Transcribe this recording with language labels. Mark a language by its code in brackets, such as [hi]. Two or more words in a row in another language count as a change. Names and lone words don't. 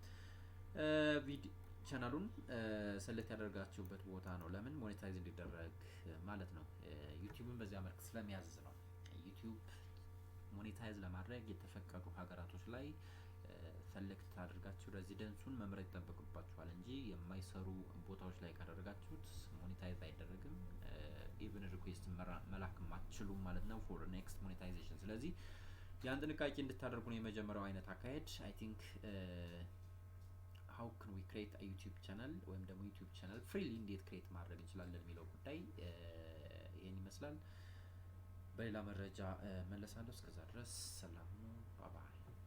[am] ቻናሉን ሰሌክት ያደርጋችሁበት ቦታ ነው። ለምን ሞኔታይዝ እንዲደረግ ማለት ነው። ዩቲዩብን በዚያ መልክ ስለሚያዝዝ ነው። ዩቲዩብ ሞኔታይዝ ለማድረግ የተፈቀዱ ሀገራቶች ላይ ሰሌክት አድርጋችሁ ሬዚደንሱን መምረጥ ይጠበቅባችኋል እንጂ የማይሰሩ ቦታዎች ላይ ካደረጋችሁት ሞኔታይዝ አይደረግም። [en] even request [am] መላክ ማትችሉም ማለት ነው [en] for next monetization። [am] ስለዚህ ያን ጥንቃቄ እንድታደርጉ ነው የመጀመሪያው አይነት አካሄድ። [en] I think how can we create a YouTube channel [am] ወይም ደግሞ [en] YouTube channel freely [am] እንዴት ክሬት ማድረግ እንችላለን የሚለው ጉዳይ ይሄን ይመስላል። በሌላ መረጃ መለሳለሁ። እስከዛ ድረስ ሰላም ነው። [en] bye bye።